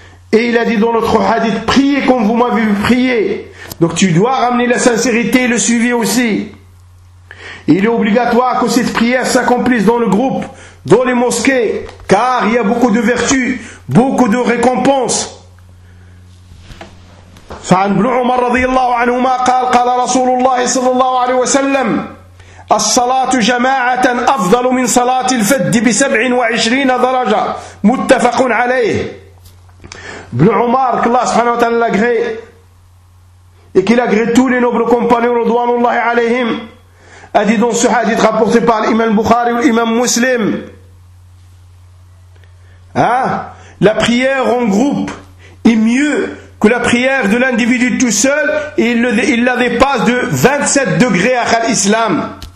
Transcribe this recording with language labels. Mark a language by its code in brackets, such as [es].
[fr] Et il a dit dans notre hadith, priez comme vous m'avez prié. Donc tu dois ramener la sincérité et le suivi aussi. Et il est obligatoire que cette prière s'accomplisse dans le groupe, dans les mosquées. Car il y a beaucoup de vertus, beaucoup de récompenses. [ar] فعن ابن عمر رضي الله عنهما قال قال رسول الله صلى الله عليه وسلم الصلاة جماعة أفضل من صلاة الفد ب27 درجة متفق عليه. ابن عمر الله سبحانه وتعالى أجري وكل أجري [fr] tous les nobles compagnons [ar] رضوان الله عليهم [fr] a dit dans ce hadith rapporté par l'imam Bukhari ou l'imam Muslim la prière en groupe est mieux que la prière de l'individu tout seul, et il la dépasse de 27 degrés à l'islam.